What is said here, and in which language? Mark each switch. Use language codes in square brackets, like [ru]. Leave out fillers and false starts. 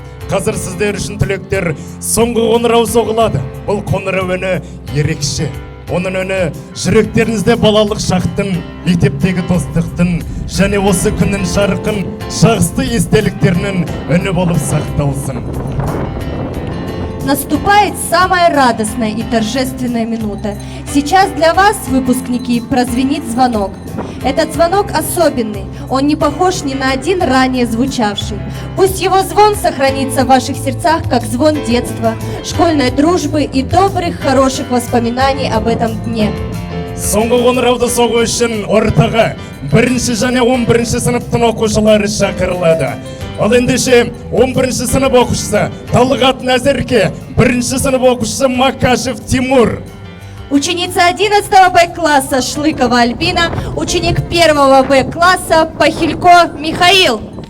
[kk] Қазір сіздер үшін түлектер соңғы қоңырау соғылады. Бұл қоңырау үні ерекше. Оның үні жүректеріңізде балалық шақтың, мектептегі достықтың және осы күннің жарқын, жақсы естеліктерінің үні болып сақталсын. [ru] Наступает самая радостная и торжественная минута. Сейчас для вас, выпускники, прозвенит звонок. Этот звонок особенный, он не похож ни на один ранее звучавший. Пусть его звон сохранится в ваших сердцах, как звон детства, школьной дружбы и добрых, хороших воспоминаний об этом дне. [kk] Соңғы қоңырауды соғу үшін ортаға 1-ші және 11-ші сыныптың оқушылары шақырылады. Ал ендеше 11-ші сынып оқушысы Талғат Назерке, 1-ші сынып оқушысы Макашев Тимур. [ru] Ученица 11 Б-класса Шлыкова Альбина, ученик 1 Б-класса Пахилько Михаил.